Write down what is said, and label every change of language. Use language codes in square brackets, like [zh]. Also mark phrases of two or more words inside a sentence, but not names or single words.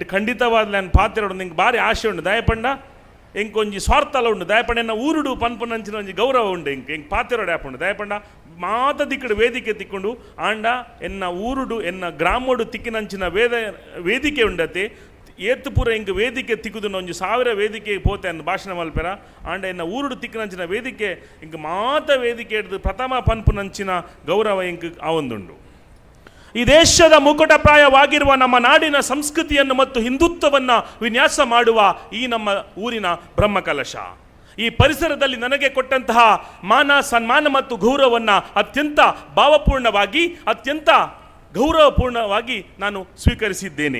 [kn] ಖಂಡಿತವಾದ ನಾನು [tcy] ಪಾತೆರಡು ನಿಂಗೆ ಭಾರಿ ಆಶೆ ಉಂಡು ದಯಪಂಡ ಎಂಕೊಂಜಿ ಸ್ವಾರ್ಥಲ ಉಂಡು ದಯಪಂಡ ಎನ್ನ ಊರುಡು ಪನ್ಪನಂಚಿನ ಒಂಜಿ ಗೌರವ ಉಂಡು ಎಂಕ್ ಪಾತೆರೋಡು ಆಪುಂಡು ದಯಪಂಡ ಮಾತ ದಿಕ್ಕಡು ವೇದಿಕೆ ತಿಕ್ಕೊಂಡು ಆಂಡ ಎನ್ನ ಊರುಡು ಎನ್ನ ಗ್ರಾಮೋಡು ತಿಕ್ಕಿನಂಚಿನ ವೇದಿಕೆ ಉಂಡತೆ ಏತ್ತು ಪೂರ ಇಂಕ ವೇದಿಕೆ ತಿಕ್ಕುದು ಒಂಜಿ 1000 ವೇದಿಕೆ ಪೋತೆ ಅನ್ನು ಭಾಷಣ ಮಲ್ಪೆರ ಆಂಡ ಎನ್ನ ಊರುಡು ತಿಕ್ಕಿನಂಚಿನ ವೇದಿಕೆ ಇಂಕ ಮಾತ ವೇದಿಕೆ ಹಿಡಿದು ಪ್ರಥಮ ಪನ್ಪುನಂಚಿನ ಗೌರವ ಇಂಕ ಆವೊಂದುಂಡು. [kn] ಈ ದೇಶದ ಮುಕುಟಪ್ರಾಯವಾಗಿರುವ ನಮ್ಮ ನಾಡಿನ ಸಂಸ್ಕೃತಿಯನ್ನು ಮತ್ತು ಹಿಂದುತ್ವವನ್ನು ವಿನ್ಯಾಸ ಮಾಡುವ ಈ ನಮ್ಮ ಊರಿನ ಬ್ರಹ್ಮಕಲಶ ಈ ಪರಿಸರದಲ್ಲಿ ನನಗೆ ಕೊಟ್ಟಂತಹ ಮಾನ ಸನ್ಮಾನ ಮತ್ತು ಗೌರವವನ್ನು ಅತ್ಯಂತ ಭಾವಪೂರ್ಣವಾಗಿ ಅತ್ಯಂತ ಗೌರವಪೂರ್ಣವಾಗಿ ನಾನು ಸ್ವೀಕರಿಸಿದ್ದೇನೆ.